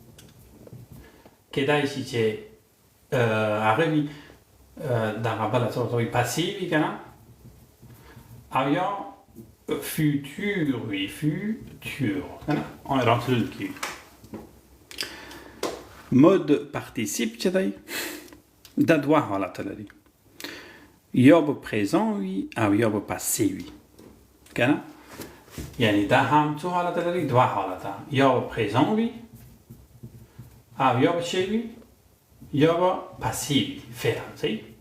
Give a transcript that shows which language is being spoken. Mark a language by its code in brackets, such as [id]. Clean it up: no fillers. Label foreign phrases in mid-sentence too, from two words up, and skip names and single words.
[ps] کېدای شي چې هغه وي دغه بله څه ورته وایي پاسیو وي که نه او یا futur وي futur که نه راتلونکي وي [fr] mode participe [ps] چې دی دا دوه حالته لري یا به پریزن وي او یا به پاسې وي که نه یعنی دا هم څو حالته لري دوه حالته یا به پریزن وي او یا به چی وي یا به پاسې وي فعلا صحیح